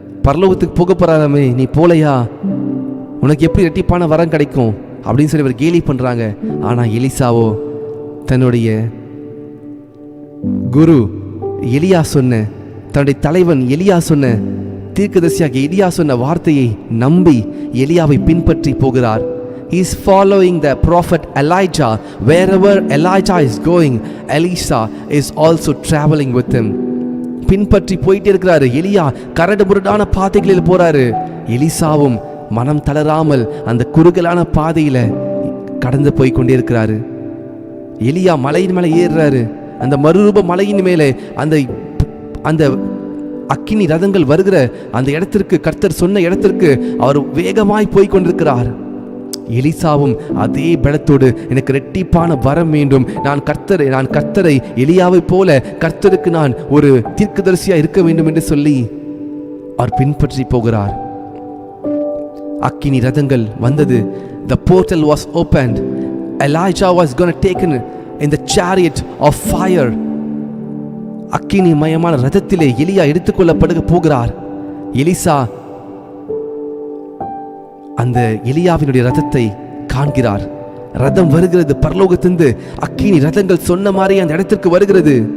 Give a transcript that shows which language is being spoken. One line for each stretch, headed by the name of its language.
Tamil: பரலோகத்துக்கு போக போறாராமே, நீ போலையா, உனக்கு எப்படி இரட்டிப்பான வரம் கிடைக்கும் அப்படின்னு சொல்லி அவர் கேலி பண்றாங்க. ஆனா எலிசாவோ தன்னுடைய குரு எலியா சொன்ன, தன்னுடைய தலைவன் எலியா சொன்ன, தீர்க்கதரிசியாக எலியா சொன்ன வார்த்தையை நம்பி எலியாவை பின்பற்றி போகிறார்.
English: He is following the prophet Elijah. Wherever Elijah is going, Elisha is also traveling with him.
Tamil: பின்பற்றி போயிட்டே இருக்கிறாரு. எலியா கரடு முரடான பாதைகளில் போறாரு. எலிசாவும் மனம் தளராமல் அந்த குறுகலான பாதையில கடந்து போய் கொண்டே இருக்கிறாரு. எலியா மலையின் மேலே ஏறுறாரு. அந்த மறுரூப மலையின் மேலே அந்த அக்கினி ரதங்கள் வருகிற அந்த இடத்திற்கு, கர்த்தர் சொன்ன இடத்திற்கு அவர் வேகமாய் போய் கொண்டிருக்கிறார். எலிசாவும் அதே பலத்தோடு எனக்கு இரட்டிப்பான வரம் வேண்டும், நான் கர்த்தரை எலியாவை போல கர்த்தருக்கு நான் ஒரு தீர்க்கதரிசியா இருக்க வேண்டும் என்று சொல்லி அவர் பின்பற்றி போகிறார். அக்கினி ரதங்கள் வந்தது.
English: The portal was opened. Elijah was going to taken in the chariot of fire.
Tamil: அக்கினி மயமான ரதத்திலே எலியா எடுத்துக்கொள்ளப்படுக போகிறார். எலிசா அந்த எலியாவினுடைய ரதத்தை காண்கிறார். ரதம் வருகிறது பரலோகத்திலிருந்து. அக்கினி ரதங்கள் சொன்ன மாதிரி அந்த இடத்திற்கு வருகிறது.